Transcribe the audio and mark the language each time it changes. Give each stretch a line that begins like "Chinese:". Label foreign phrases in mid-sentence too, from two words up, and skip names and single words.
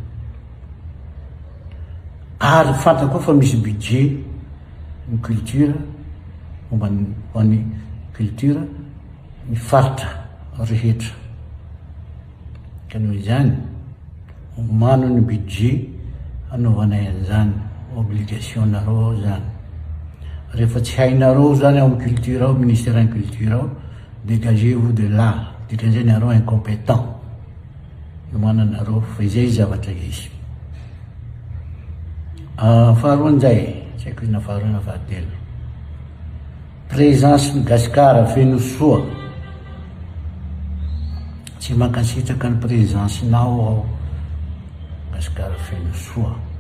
Malagasy: ary fantako fa misy budget ny culture momba ny culture ny faritra rehetra ka noho izany mano ny budget hanaovanay an'izany obligation nareo zany rehefa tsy hainareo zany ao amin'ny culture ao
French: ministère en culture
Malagasy: ao
French: dégagez-vous de là
Malagasy: dikan'izay nareo incompétent no mananareo fa izay zavatra izy. Faharoan'izay tsy haiko izy na faharoa na fahatelo, présence ny gasikara feno soa, tsy mankasitraka ny présencenao ao gasikara feno soa.